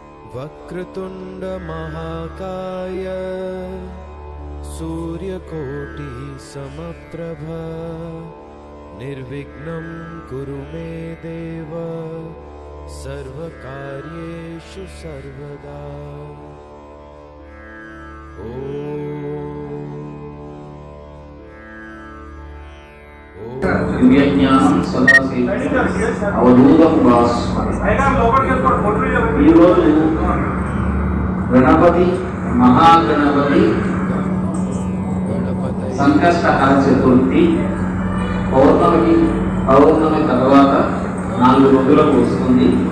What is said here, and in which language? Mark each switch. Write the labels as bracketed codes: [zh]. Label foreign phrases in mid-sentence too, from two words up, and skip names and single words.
[sa] वक्रतुंड महाकाय सूर्यकोटि समप्रभ निर्विघ्नं कुरु मे देव सर्वकार्येषु सर्वदा। దివ్యజ్ఞానం సదాశివ అవధూతం భాస్వతి. [te] ఈరోజు గణపతి మహాగణపతి సంకష్టహర చతుర్థి పౌర్ణమి తర్వాత 4 రోజులకు వస్తుంది.